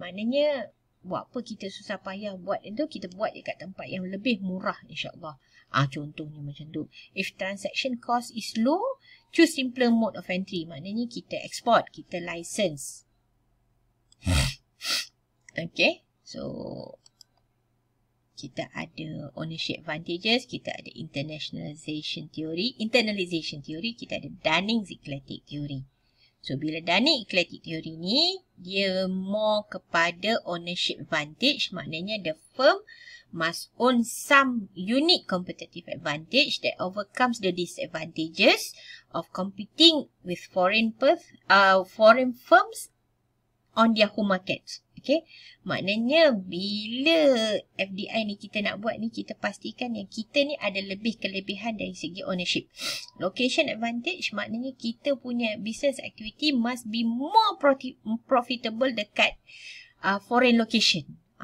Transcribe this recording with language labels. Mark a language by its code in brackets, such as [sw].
[ms] Maknanya, buat apa kita susah payah buat itu, kita buat dekat tempat yang lebih murah insyaAllah. Contohnya macam tu. [en] If transaction cost is low, choose simpler mode of entry. [ms] Maknanya kita export, kita license. Okay, so kita ada ownership advantages, kita ada internalization theory, kita ada Dunning-Eclectic theory. So bila Dunning-Eclectic theory ni, dia more kepada ownership advantage, maknanya [en] the firm must own some unique competitive advantage that overcomes the disadvantages of competing with foreign firms on their home markets. [ms] Okay, maknanya bila FDI ni kita nak buat ni, kita pastikan yang kita ni ada lebih kelebihan dari segi ownership. [en] Location advantage [ms] maknanya kita punya [en] business activity must be more profitable [ms] dekat [en] foreign location.